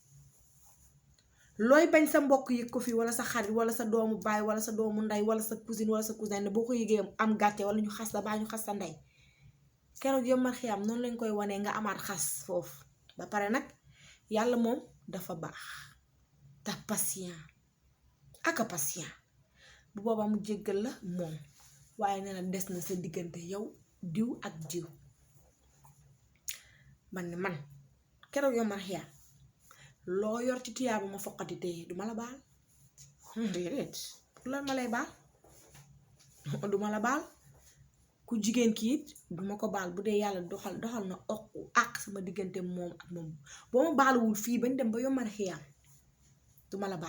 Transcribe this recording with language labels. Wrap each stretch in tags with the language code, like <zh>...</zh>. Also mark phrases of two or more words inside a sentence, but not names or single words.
<wo>looy bañ sa mbokk yëg ko fii wala sa xarit wala sa doomu baay wala sa doomu ndey wala sa cousine wala sa cousin ne boo ko yëgee am gàcce wala ñu xas la baa ñu xas sa ndey keroog yombal xiyam noonu lañ koy wanee nga amaat xas foofu ba pare nag yàlla moom dafa baax te patient aka patient bu boobaa mu jéggal la moom waaye nee na des na sa diggante yow diw ak diw man keroog yombal xiyam loo yor ci tuyaabu ma foqati tey duma la baal déedéet pour lan ma lay baal duma la baal ku jigéen ki it duma ko baal bu dee yàlla doxal na ak sama diggante moom ak moom boo ma baaluwul fii bañ dem ba yombal xiyam duma la</wo>